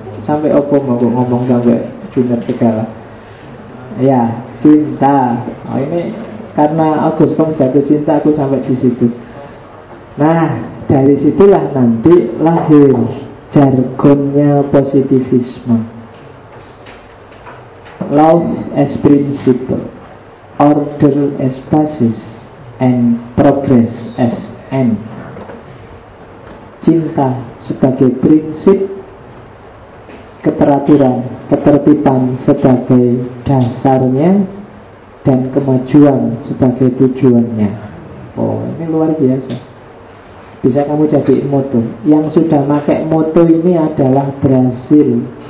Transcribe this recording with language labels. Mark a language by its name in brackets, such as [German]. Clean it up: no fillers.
[Indonesian] Sampai opo mau ngomong sampai Junaid segala. Ya, cinta. Oh, ini karena Agus Pem jatuh cinta aku sampai di situ. Nah, dari situlah nanti lahir jargonnya positivisme. [English] Love as principle, order as basis, and progress as end. [Indonesian] Cinta sebagai prinsip, keteraturan, ketertiban sebagai dasarnya, dan kemajuan sebagai tujuannya. Oh, ini luar biasa. Bisa kamu jadiin moto. Yang sudah pakai moto ini adalah Brazil.